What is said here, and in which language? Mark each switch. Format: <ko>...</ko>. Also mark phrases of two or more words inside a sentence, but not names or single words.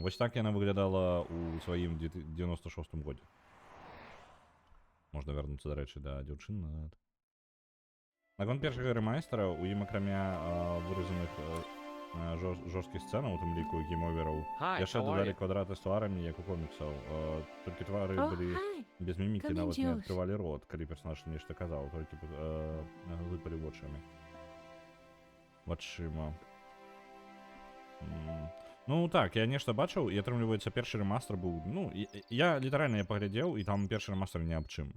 <be>Вось так яна выглядала ў сваім 96-м годзе. Можна вярнуцца, дарэчы, да дзяўчын назад. Наконт першага рэмайстера у ім акрамя выразаных жорсткіх сцэнаў, у тым ліку гейм-овераў,</be> <en>Hi,</en> <be>яшчэ</be> <en>how are</en> <be>дадалі</be> <en>you?</en> <be>квадраты з тварамі, як у коміксаў. Толькі твары</be> <en>Oh,</en> <be>былі</be> <en>hi.</en> <be>без мімікі,</be> <en>Come in,</en> <be>нават не</be> <en>Josh.</en> <be>адкрывалі рот, калі персонаж нешта казаў, толькі лыпалі вочамі. Вачыма. Ну так, я нешта бачыў, і атрымліваецца першы рэмастр быў, ну, я літаральна я паглядзеў, і там першы рэмастр ні аб чым.</be>